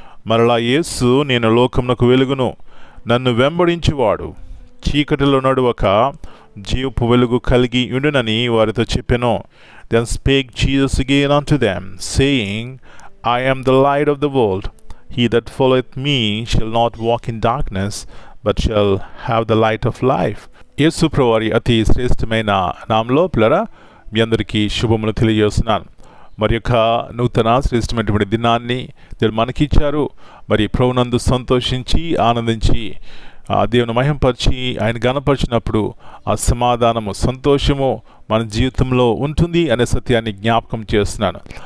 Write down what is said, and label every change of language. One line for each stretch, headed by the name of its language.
Telugu: మరలా యేసు, నేను లోకమునకు వెలుగును, నన్ను వెంబడించువాడు చీకటిలో నడువక జీవపు వెలుగు కలిగి ఉండునని వారితో చెప్పెను.
English: Then spake Jesus again unto them, saying, I am the light of the world. He that followeth me shall not walk in darkness, but shall have the light of life.
Telugu: యేసు ప్రభువారి అతి శ్రేష్టమైన నామములో పిల్లరా మీ అందరికీ శుభములు తెలియజేస్తున్నాను. మరి యొక్క నూతన శ్రేష్టమైనటువంటి దినాన్ని దేవుడు మనకిచ్చారు. మరి ప్రభునందు సంతోషించి ఆనందించి దేవుని మహింపరిచి ఆయన గణపరిచినప్పుడు ఆ సమాధానము సంతోషము మన జీవితంలో ఉంటుంది అనే సత్యాన్ని జ్ఞాపకం చేస్తున్నాను.